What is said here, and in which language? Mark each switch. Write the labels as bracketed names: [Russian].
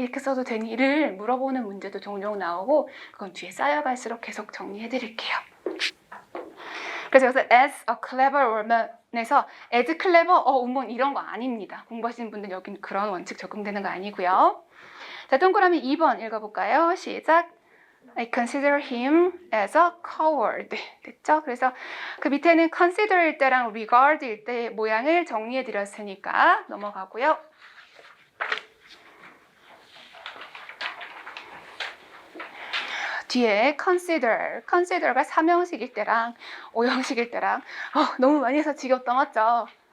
[Korean] 이렇게 써도 되니?를 물어보는 문제도 종종 나오고 그건 뒤에 쌓여갈수록 계속 정리해드릴게요. 그래서 여기서 [English] as a clever woman [Korean] 에서 as clever, 운문 이런 거 아닙니다. 공부하시는 분들 여기는 그런 원칙 적용되는 거 아니고요. 자, 동그라미 2번 읽어볼까요? 시작. [English] I consider him as a coward. [Korean] 됐죠? 그래서 그 밑에는 consider일 때랑 regard일 때 모양을 정리해 드렸으니까 넘어가고요. 뒤에 consider가 3형식일 때랑 5형식일 때랑 너무 많이 해서 지겹다 맞죠?